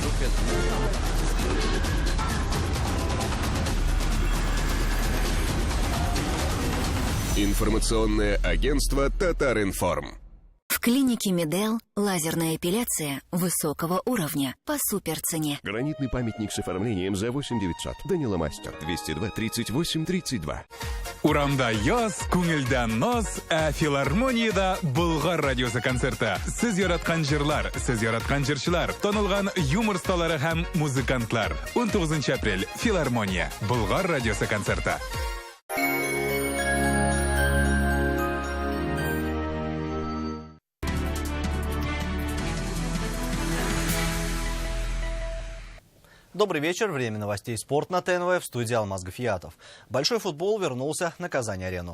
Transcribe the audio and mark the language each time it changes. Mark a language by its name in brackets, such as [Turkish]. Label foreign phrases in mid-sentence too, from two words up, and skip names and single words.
[Russian] Информационное агентство «Татаринформ». В клинике Медел лазерная эпиляция высокого уровня по суперцене. Гранитный памятник с оформлением за 8900. Данила Мастер. 202 38 32. [Tatar] Урамда яз, күңелдән наз, филармониядә Болгар радиосы концерты. Сез яраткан җырлар, сез яраткан җырчылар, танылган юмор сталары һәм музыкантлар. 19 апрель. Филармония. Болгар радиосы концерты. [Russian] Добрый вечер. Время новостей «Спорт» на ТНВ, в студии Алмаз Гафиятов. Большой футбол вернулся на Казань-арену.